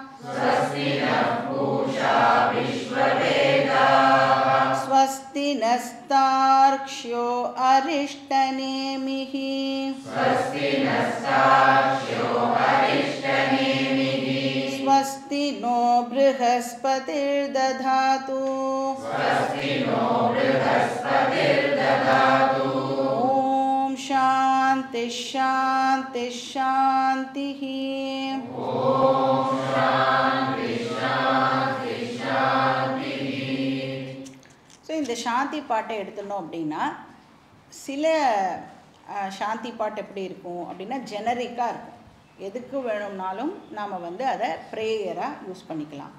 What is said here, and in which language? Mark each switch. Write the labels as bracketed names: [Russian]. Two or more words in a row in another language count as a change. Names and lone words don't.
[Sanskrit] स्वस्ति नस्तार्क्ष्यो अरिष्टनेमिः स्वस्ति नो बृहस्पतिर्दधातु ॐ शान्ति शान्ति शान्तिः [Tamil] ஸோ இந்த சாந்தி பாட்டை எடுத்துனோம் அப்படின்னா சில சாந்தி பாட்டு எப்படி இருக்கும் அப்படின்னா ஜெனரிக்காக இருக்கும். எதுக்கு வேணும்னாலும் நாம் வந்து அதை ப்ரேயராக யூஸ் பண்ணிக்கலாம்.